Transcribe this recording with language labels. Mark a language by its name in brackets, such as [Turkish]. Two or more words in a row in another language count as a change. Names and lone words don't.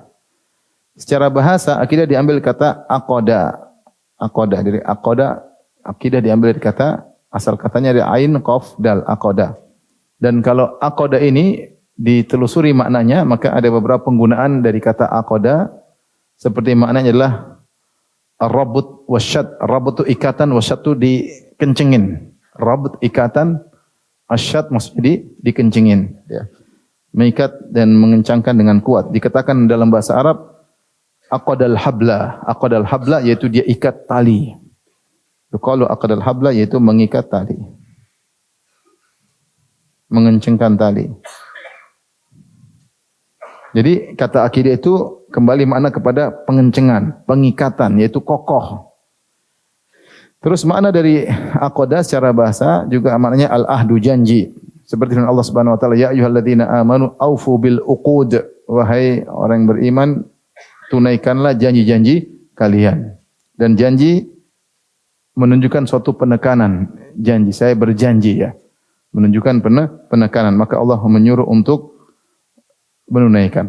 [Indonesian] Secara bahasa, akidah diambil kata aqada. Aqada, dari aqada, akidah diambil dari kata, asal katanya dari ain, qaf, dal, aqada. Dan kalau aqada ini ditelusuri maknanya, maka ada beberapa penggunaan dari kata aqada, seperti maknanya adalah [Arabic] الربط والشد. [Indonesian] Ar-rabut itu ikatan, wasyad itu dikencengin. Rabut ikatan, asyad maksudnya dikencengin. Ya. Mengikat dan mengencangkan dengan kuat. Dikatakan dalam bahasa Arab, [Arabic] عقد الحبل. عقد الحبل [Indonesian] yaitu dia ikat tali. Kalau [Arabic] عقد الحبل [Indonesian] yaitu mengikat tali. Mengencangkan tali. Jadi kata akidah itu kembali makna kepada pengencengan, pengikatan, yaitu kokoh. Terus makna dari aqadah secara bahasa juga maknanya al-ahdu, janji. Seperti firman Allah [Arabic] سبحانه وتعالى, يا أيها الذين آمنوا أوفوا بالعقود. [Indonesian] Wahai orang yang beriman, tunaikanlah janji-janji kalian. Dan janji menunjukkan suatu penekanan. Janji, saya berjanji ya. menunjukkan penekanan. Maka Allah menyuruh untuk menunaikan.